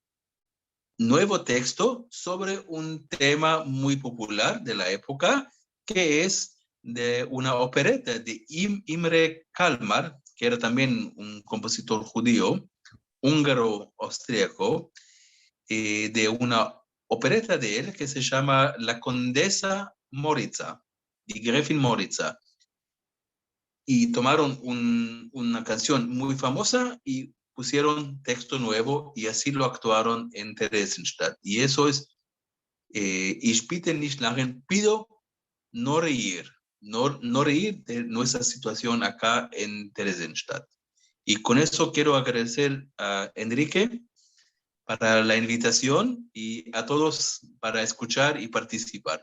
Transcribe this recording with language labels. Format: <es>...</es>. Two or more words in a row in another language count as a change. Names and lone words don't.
<es>Nuevo texto sobre un tema muy popular de la época que es de una opereta de Imre Kalmar, que era también un compositor judío, húngaro-austríaco, de una opereta de él que se llama La Condesa Moritza, die Gräfin Moritza. Y tomaron una canción muy famosa y pusieron texto nuevo y así lo actuaron en Theresienstadt. Y eso es,</es> <de>ich bitte nicht lachen,</de> <es>pido no reír, no reír de nuestra situación acá en Theresienstadt. Y con eso quiero agradecer a Enrique para la invitación y a todos para escuchar y participar.</es>